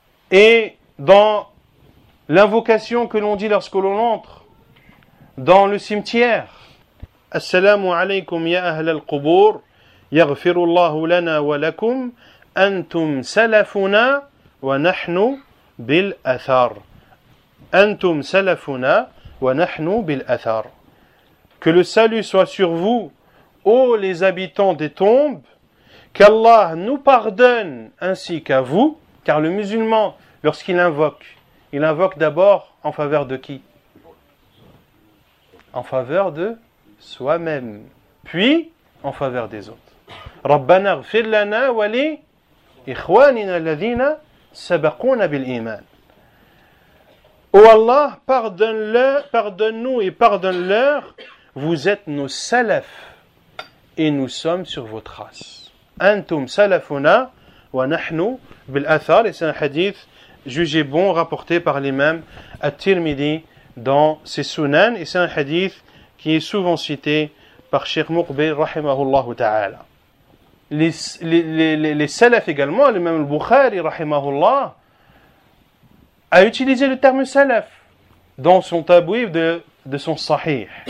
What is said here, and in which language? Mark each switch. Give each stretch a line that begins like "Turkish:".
French: Et dans l'invocation que l'on dit lorsque l'on entre dans le cimetière, «
Arabic: Assalamu alaykum ya ahl al-qubur, yaghfirullahu lana wa lakum » أنتم سلفنا ونحن بالأثار. أنتم سلفنا ونحن بالأثار.
French: Que le salut soit sur vous, ô les habitants des tombes, qu'Allah nous pardonne ainsi qu'à vous, car le musulman, lorsqu'il invoque, il invoque d'abord en faveur de qui? En faveur de soi-même, puis en faveur des autres.
Arabic: ربنا اغفر لنا ولي إخواننا الذين سبقونا بالإيمان.
French: Oh Allah, pardonne-nous et pardonne-leur, vous êtes nos salafs et nous sommes sur vos traces.
Arabic: أنتم سلفنا ونحن بالأثار.
French: Et c'est un hadith jugé bon, rapporté par l'imam At-Tirmidhi dans ses sunan. Et c'est un hadith qui est souvent cité par Cheikh Mouqbil, rahimahullah ta'ala. Les salaf également, le même Bukhari, rahimahullah, a utilisé le terme salaf dans son tabouif de son sahih.